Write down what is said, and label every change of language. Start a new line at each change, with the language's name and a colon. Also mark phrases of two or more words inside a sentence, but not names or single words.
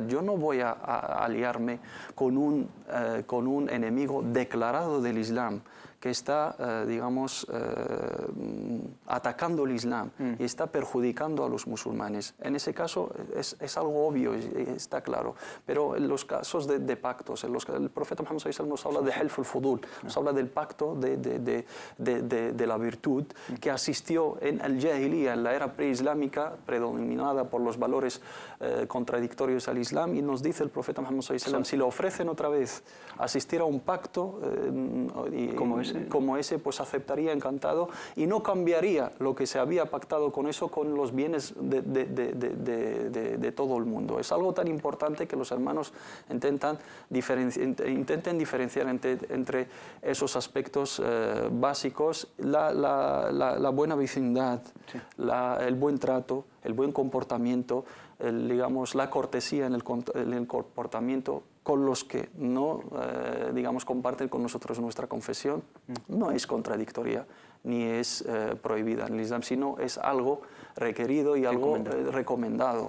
Spanish: Yo no voy a aliarme con un enemigo declarado del Islam, que está, digamos, atacando el Islam y está perjudicando a los musulmanes. En ese caso es algo obvio, está claro. Pero en los casos de pactos, el profeta Muhammad
Arabic: صلى الله عليه وسلم
Spanish: nos habla de Hilf al-Fudul, nos habla del pacto de la virtud que asistió en el Jahiliya, en la era preislámica, predominada por los valores contradictorios al Islam, y nos dice el profeta Muhammad
Arabic: صلى الله عليه وسلم,
Spanish: si le ofrecen otra vez asistir a un pacto como ese, pues aceptaría encantado y no cambiaría lo que se había pactado con eso, con los bienes de todo el mundo. Es algo tan importante que los hermanos intenten diferenciar entre esos aspectos básicos, la buena vecindad, el buen trato, el buen comportamiento, digamos, la cortesía en el comportamiento con los que no, digamos, comparten con nosotros nuestra confesión, no es contradictoria ni es prohibida en el Islam, sino es algo requerido y algo recomendado.